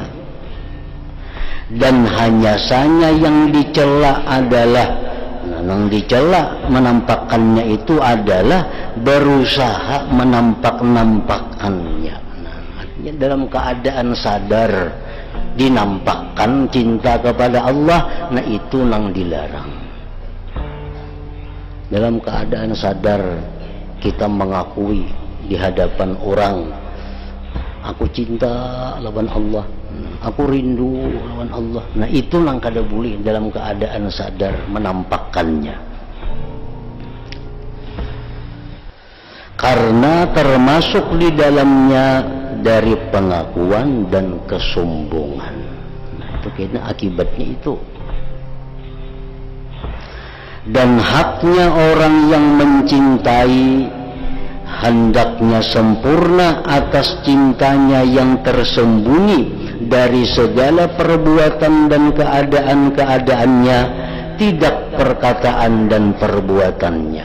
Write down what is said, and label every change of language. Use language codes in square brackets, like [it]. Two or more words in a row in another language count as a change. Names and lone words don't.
[id] Dan hanya saja yang dicela adalah yang dicela menampakkannya itu adalah berusaha menampak-nampakkannya. Nah, artinya dalam keadaan sadar dinampakkan cinta kepada Allah, [bjn] nah itu nang dilarang. Dalam keadaan sadar kita mengakui di hadapan orang, aku cinta lawan Allah, aku rindu lawan Allah. Nah itu nang kada boleh dalam keadaan sadar menampakkannya. [id] Karena termasuk di dalamnya dari pengakuan dan kesombongan. Nah itu kayaknya akibatnya itu. Dan haknya orang yang mencintai hendaknya sempurna atas cintanya yang tersembunyi dari segala perbuatan dan keadaan-keadaannya, tidak perkataan dan perbuatannya.